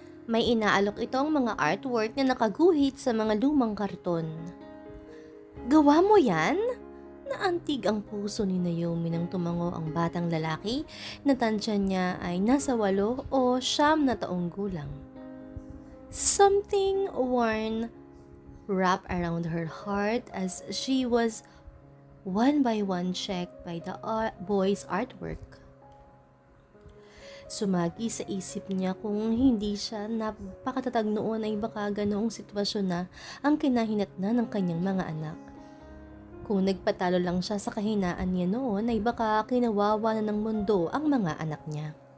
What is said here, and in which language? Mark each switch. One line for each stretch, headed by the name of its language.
Filipino: May inaalok itong mga artwork na nakaguhit sa mga lumang karton. Gawa mo yan? Naantig ang puso ni Naomi nang tumango ang batang lalaki na tansya niya ay nasa 8 o 9 na taong gulang.
English: Something worn wrapped around her heart as she was one by one checked by the boy's artwork.
Filipino: Sumagi sa isip niya kung hindi siya napakatatag noon ay baka ganoong sitwasyon na ang kinahinatnan ng kanyang mga anak. Kung nagpatalo lang siya sa kahinaan niya noon ay baka kinawawa na ng mundo ang mga anak niya.